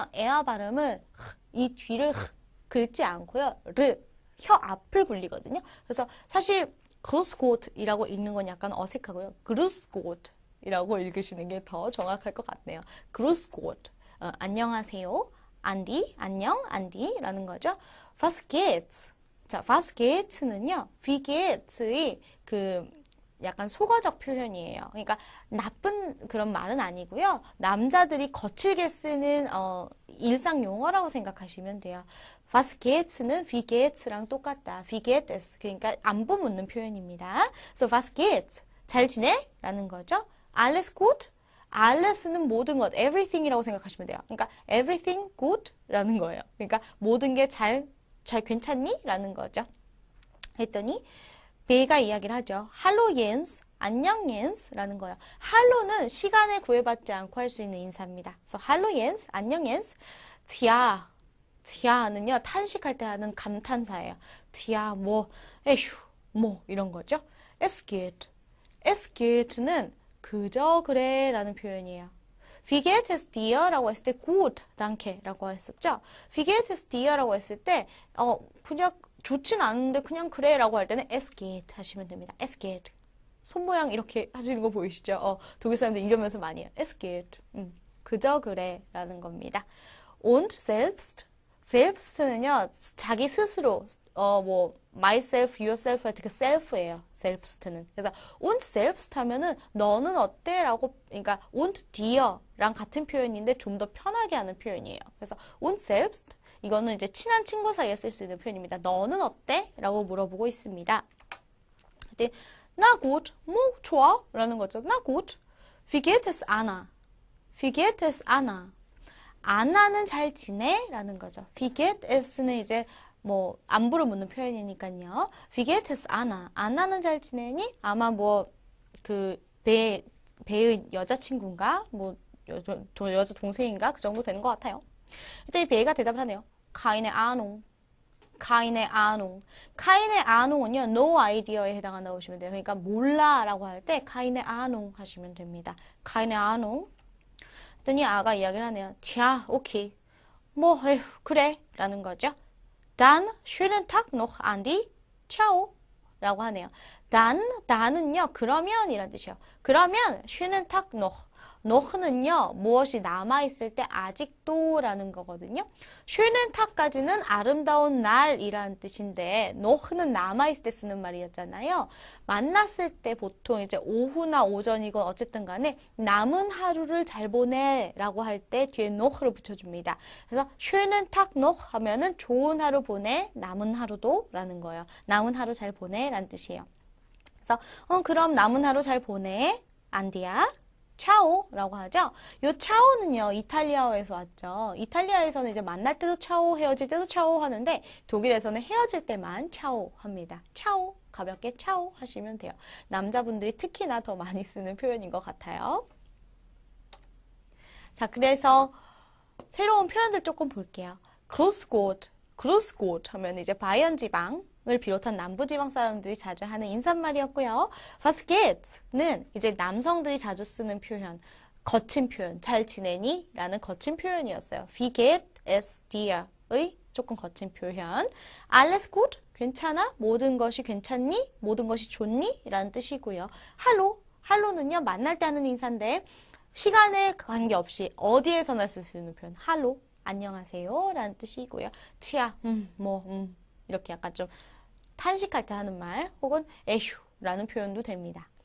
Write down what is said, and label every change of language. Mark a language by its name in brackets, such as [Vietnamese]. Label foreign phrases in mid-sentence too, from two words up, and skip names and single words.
[Korean] 에어 발음을 이 뒤를 긁지 않고요. 혀 앞을 굴리거든요. 그래서 사실 [German] Grüß Gott [Korean] 이라고 읽는 건 약간 어색하고요. [German] Grüß Gott [Korean] 이라고 읽으시는 게 더 정확할 것 같네요. [German] Grüß Gott. [Korean] 안녕하세요. 안디, 안녕, 안디라는 거죠. [German] Was geht's? 자, was geht's는요. wie geht's [Korean] 의 그 약간 속어적 표현이에요. 그러니까 나쁜 그런 말은 아니고요. 남자들이 거칠게 쓰는 일상 용어라고 생각하시면 돼요. [German] Was geht's [Korean] 는 [German] wie geht's [Korean] 랑 똑같다. [German] wie geht es? [Korean] 그러니까 안부 묻는 표현입니다. [German] So was geht's? [Korean] 잘 지내? 라는 거죠. [German] Alles gut? [Korean] Alles는 모든 것, everything이라고 생각하시면 돼요. [English] 그러니까 everything good? [Korean] 라는 거예요. 그러니까 모든 게 잘 괜찮니? 라는 거죠. 했더니 베가 이야기를 하죠. [German] Hallo Jens, 안녕 Jens [Korean] 라는 거예요. Hallo는 시간을 구애받지 않고 할 수 있는 인사입니다. [German] So Hallo Jens, [Korean] 안녕 Jens. 티아는요 탄식할 때 하는 감탄사예요. 티아 뭐, 에휴, 뭐 이런 거죠. [German] Es geht [Korean] 는 그저 그래 라는 표현이에요. [German] Wie geht es dir? [Korean] 라고 했을 때 [German] gut, danke [Korean] 라고 했었죠. [German] Wie geht es dir? [Korean] 라고 했을 때 그냥 좋진 않은데 그냥 그래 라고 할 때는 [German] es geht [Korean] 하시면 됩니다. [German] Es geht. [Korean] 손 모양 이렇게 하시는 거 보이시죠? 독일 사람들 이러면서 많이 해요. [German] Es geht. [Korean] 그저 그래 라는 겁니다. [German] Und selbst [Korean] 는요 자기 스스로 [English] myself, yourself [Korean] 할 때 그 self예요. selbst는. 그래서 [German] und selbst [Korean] 하면은 너는 어때? 라고 그러니까 [German] und dir [Korean] 랑 같은 표현인데 좀 더 편하게 하는 표현이에요. 그래서 [German] und selbst [Korean] 이거는 이제 친한 친구 사이에 쓸 수 있는 표현입니다. 너는 어때? 라고 물어보고 있습니다. 근데 [German] na gut, [Korean] 뭐 좋아? 라는 거죠. [German] na gut. Wie geht es Anna? Wie geht es Anna? [Korean] 아나는 잘 지내? 라는 거죠. [German] Wie geht es [Korean] 는 이제 뭐 안부를 묻는 표현이니까요. [German] Wie geht es Anna? [Korean] 아나는 잘 지내니? 아마 뭐 그 배의 여자친구인가? 뭐 여자 동생인가? 그 정도 되는 것 같아요. 그때 이 배가 대답을 하네요. [German] Keine Ahnung. Keine Ahnung. Keine Ahnung [Korean] 은요. [English] No idea [Korean] 에 해당한다고 보시면 돼요. 그러니까 몰라라고 할 때 [German] Keine Ahnung [Korean] 하시면 됩니다. [German] Keine Ahnung. [Korean] 그랬더니 아가 이야기를 하네요. Tja, okay. 뭐 에휴, 그래 라는 거죠. [German] Dann schönen Tag noch, Andi. Ciao. [Korean] 라고 하네요. dan은요, 그러면 이란 뜻이에요. [German] 그러면 schönen Tag noch. [Korean] noch는요, 무엇이 남아있을 때 아직도 라는 거거든요. [German] schönen Tag [Korean] 까지는 아름다운 날이라는 뜻인데 noch는 남아있을 때 쓰는 말이었잖아요. 만났을 때 보통 이제 오후나 오전이건 어쨌든 간에 남은 하루를 잘 보내 라고 할 때 뒤에 noch를 붙여줍니다. 그래서 [German] schönen Tag noch [Korean] 하면은 좋은 하루 보내, 남은 하루도 라는 거예요. 남은 하루 잘 보내 라는 뜻이에요. 그래서 그럼 남은 하루 잘 보내, 안디야. 차오라고 하죠. 요 차오는요, 이탈리아어에서 왔죠. 이탈리아에서는 이제 만날 때도 차오, 헤어질 때도 차오 하는데 독일에서는 헤어질 때만 차오 합니다. 차오, 가볍게 차오 하시면 돼요. 남자분들이 특히나 더 많이 쓰는 표현인 것 같아요. 자, 그래서 새로운 표현들 조금 볼게요. [German] Grüß Gott [Korean] 하면 이제 바이언 지방을 비롯한 남부지방 사람들이 자주 하는 인사말이었고요. [German] Was geht's [Korean] 는 이제 남성들이 자주 쓰는 표현, 거친 표현, 잘 지내니? 라는 거친 표현이었어요. [German] Wie geht es dir [Korean] 의 조금 거친 표현. [German] Alles gut? [Korean] 괜찮아? 모든 것이 괜찮니? 모든 것이 좋니? 라는 뜻이고요. 할로는요, 만날 때 하는 인사인데 시간에 관계없이 어디에서나 쓸 수 있는 표현. 할로. 안녕하세요 라는 뜻이고요. 치아, 이렇게 약간 좀 탄식할 때 하는 말 혹은 에휴 라는 표현도 됩니다.